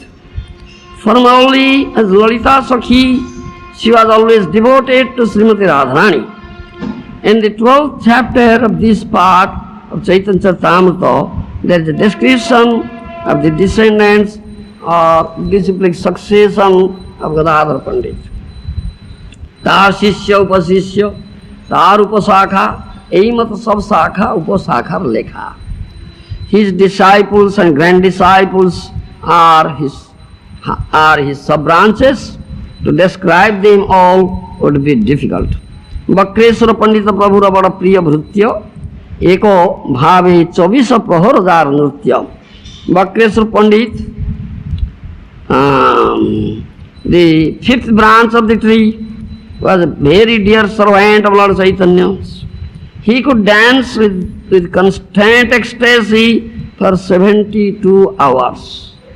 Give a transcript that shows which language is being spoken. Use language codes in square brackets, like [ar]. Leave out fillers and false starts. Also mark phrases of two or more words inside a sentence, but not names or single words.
[en] Formerly as Lalita Sakhi, she was always devoted to Srimati Radharani. In the 12th chapter of this part of Chaitanya Charitamrita, there is a description of the descendants or disciplic succession of Gadadhar Pandit. [bn] তার শিষ্য উপশিষ্য তার উপশাখা যহি মত সব শাখা উপশাখা লেখা. [en] His disciples and grand disciples are his sub branches. To describe them all would be difficult. [bn] বক্রেশ্বর পণ্ডিত প্রভুর বড় প্রিয় ভৃত্য এক ভাবে 24 প্রহর যার নৃত্য. [en] Bakreshwar Pandit, the fifth branch of the tree, was a very dear servant of Lord Chaitanya. He could dance with constant ecstasy for 72 hours.